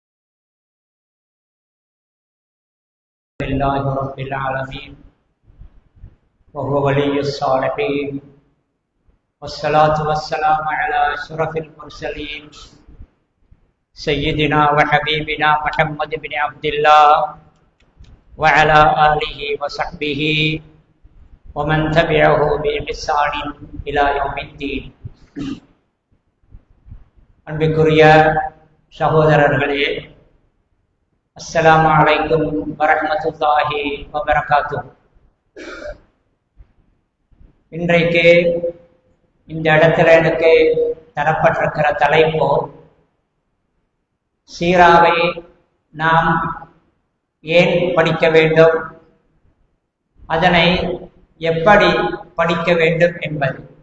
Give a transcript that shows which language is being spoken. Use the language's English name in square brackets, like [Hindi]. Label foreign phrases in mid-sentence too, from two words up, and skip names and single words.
[Arabic] لله رب العالمين وهو ولي الصالحين والصلاة والسلام على أشرف المرسلين سيدنا وحبيبنا محمد بن عبد الله وعلى آله وصحبه ومن تبعه بإحسان إلى يوم الدين. [Tamil] அன்பிற்குரிய சகோதரர்களே, [Arabic] السلام عليكم ورحمة الله وبركاته. [Tamil] இன்றைக்கு இந்த இடத்துல எனக்கு தரப்பட்டிருக்கிற தலைப்பு, சீராவை நாம் ஏன் படிக்க வேண்டும், அதனை எப்படி படிக்க வேண்டும் என்பது.